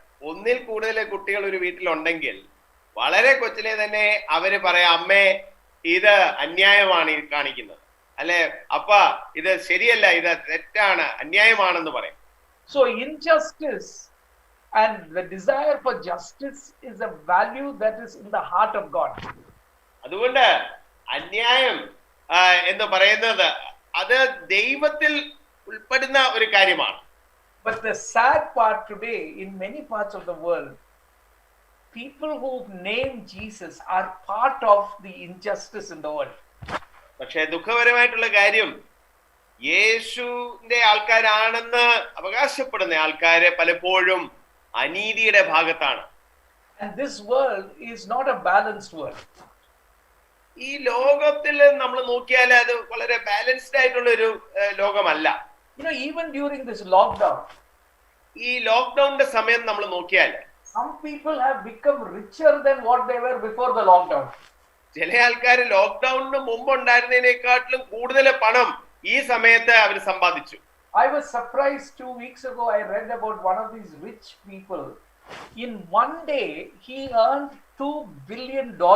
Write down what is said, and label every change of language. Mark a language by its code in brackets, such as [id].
[ml] ഒന്നിൽ കൂടുതൽ കുട്ടികൾ ഒരു വീട്ടിലുണ്ടെങ്കിൽ വളരെ കൊച്ചിലെ തന്നെ അവര് പറയാം, അമ്മേ ഇത് അന്യായമാണ് ഈ കാണിക്കുന്നത്, അല്ലെ അപ്പ ഇത് ശരിയല്ല, ഇത് തെറ്റാണ്, അന്യായമാണെന്ന് പറയും. [en] So injustice and the desire for justice is a value that is in the heart of God. [ml] അതുകൊണ്ട് അന്യായം എന്ന് പറയുന്നത് അത് ദൈവത്തിൽ ഉൾപ്പെടുന്ന ഒരു കാര്യമാണ്. [en] But the sad part today, in many parts of the world, people who name Jesus are part of the injustice in the world. [ml] പക്ഷേ ദുഃഖപരമായിട്ടുള്ള കാര്യം, യേശുവിന്റെ ആൾക്കാരാണെന്ന് അവകാശപ്പെടുന്ന ആൾക്കാരെ പലപ്പോഴും അനീതിയുടെ ഭാഗത്താണ്. [en] And this world is not a balanced world. [ml] ഈ ലോകത്തിൽ നമ്മൾ നോക്കിയാൽ അത് വളരെ ബാലൻസ്ഡ് ആയിട്ടുള്ള ഒരു ലോകമല്ല. [en] You know, even during this lockdown, [ml] ഈ ലോക്ക്ഡൌണിന്റെ സമയം നമ്മൾ നോക്കിയാൽ [en] some people have become richer than what they were before the lockdown. [ml] ചില ആൾക്കാർ ലോക്ക്ഡൌണിന് മുമ്പ് ഉണ്ടായിരുന്നതിനേക്കാട്ടിലും കൂടുതൽ പണം ഈ സമയത്ത് അവർ സമ്പാദിച്ചു. [en] I was surprised 2 weeks ago. I read about one of these rich people. In one day, he earned $2 billion.